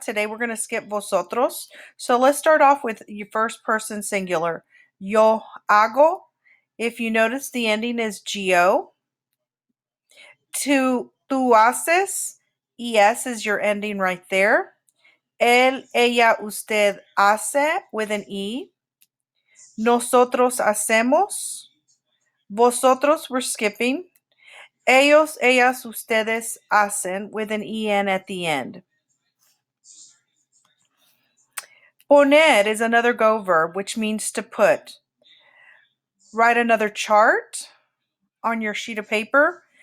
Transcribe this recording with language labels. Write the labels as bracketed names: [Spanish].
[English] Today we're going to skip vosotros. So let's start off with your first person singular. [Spanish] Yo hago. [English] If you notice, the ending is go. [Spanish] Tú haces, [English] es is your ending right there. [Spanish] Él, ella, usted hace [English] with an e. [Spanish] Nosotros hacemos. [English] Vosotros, we're skipping. [Spanish] Ellos, ellas, ustedes hacen [English] with an en at the end. Poner is another go verb, which means to put. Write another chart on your sheet of paper.